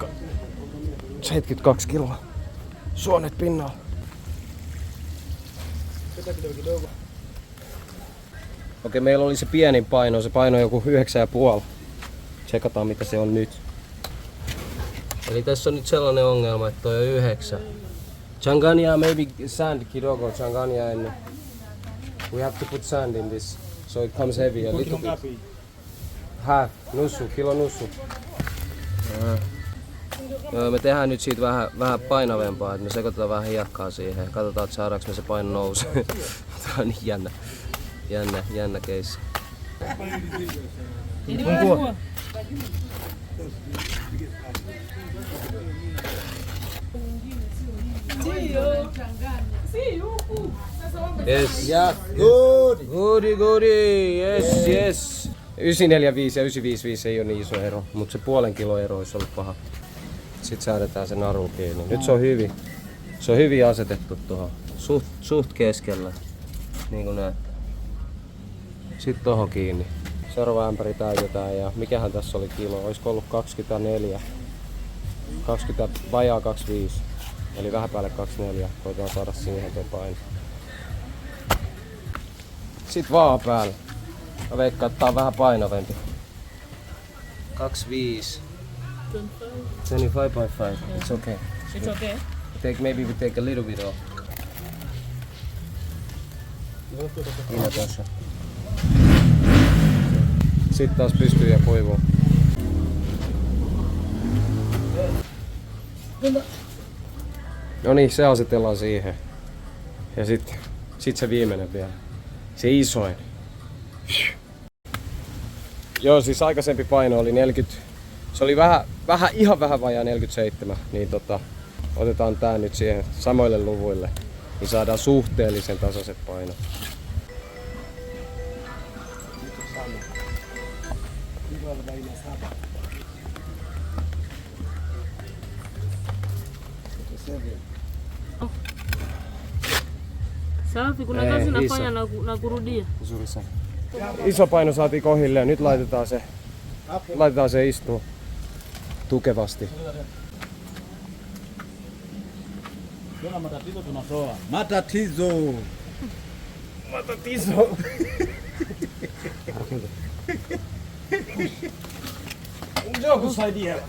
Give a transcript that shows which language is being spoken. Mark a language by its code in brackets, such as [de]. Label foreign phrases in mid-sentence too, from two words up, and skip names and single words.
[fi] 72 kiloa. Suonet pinnalla. Okei, meillä oli se pienin paino. Se paino joku 9,5. Tsekataan mitä se on nyt. Eli tässä on nyt sellainen ongelma, että toi on 9. [sw] Changanya [en] maybe sand [sw] kidogo. [en] Changanya and we have to put sand in this so it comes heavy a little bit. Half. [sw] Kilo nussu. [fi] Joo, me tehdään nyt siitä vähän painavempaa, että me sekoitetaan vähän hiekkaa siihen ja katsotaan, että saadaanko me se paino nousee. Tää on niin jännä keissi. [en] Yes. Yeah, good. Goody. Yes. [fi] 945 ja 955 ei ole niin iso ero, mutta se puolen kilo ero olisi ollut paha. Sitten säädetään se naru kiinni. Nyt se on hyvin. Se on hyvin asetettu tuohon. Suht keskellä. Niin kuin näet. Sitten tohon kiinni. Seuraava ämpäri täytetään ja mikähän tässä oli kilo? Olisiko ollut 24? 20 vajaa 25. Eli vähän päälle 24. Koitetaan saada siihen tuo paino. Sitten vaan päälle. Mä veikkaan, että tää on vähän painavempi. 25. 25.5. [en] It's okay. It's okay. Maybe we take a little bit off. [fi] Minä tässä. Sitten taas pystyy ja kuivuu. No niin, se asetellaan siihen. Ja sit se viimeinen vielä. Se isoin. Joo, siis aikaisempi paino oli 40. Se oli ihan vähän vajaa 47. Niin otetaan tää nyt siihen samoille luvuille. Niin saadaan suhteellisen tasaiset painot. [sw] Safi, kuna kazi nafanya na kurudia. Nzuri sana. [fi] Iso paino saatiin kohille ja nyt laitetaan se istuu tukevasti. [sw] Kuna matatizo tunatoa. Matatizo. Njoo kusaidia.